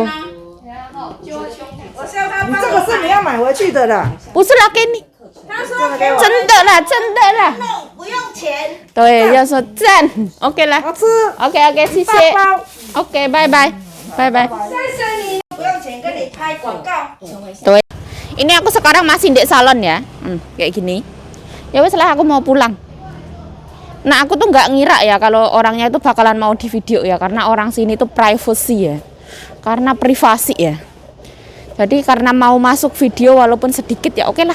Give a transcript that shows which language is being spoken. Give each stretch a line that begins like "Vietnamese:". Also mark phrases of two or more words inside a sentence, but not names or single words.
Chinese: 我笑他，这个是你要买回去的啦。不是啦，给你。他说给我，真的啦，真的啦。不用钱，对，要说赞。OK 啦。好吃。 OK OK，谢谢。包。 OK，拜拜，拜拜。谢谢你，不用钱跟你拍广告。
Indonesian: Tuh. Ini aku sekarang masih di salon ya, kayak gini.
Javanese: Ya wes lah,
Indonesian: aku mau pulang. Nah, aku tuh nggak ngira ya kalau orangnya itu bakalan mau di video ya, karena orang sini tuh privacy ya, karena privasi ya. Jadi karena mau masuk video walaupun sedikit ya, oke lah.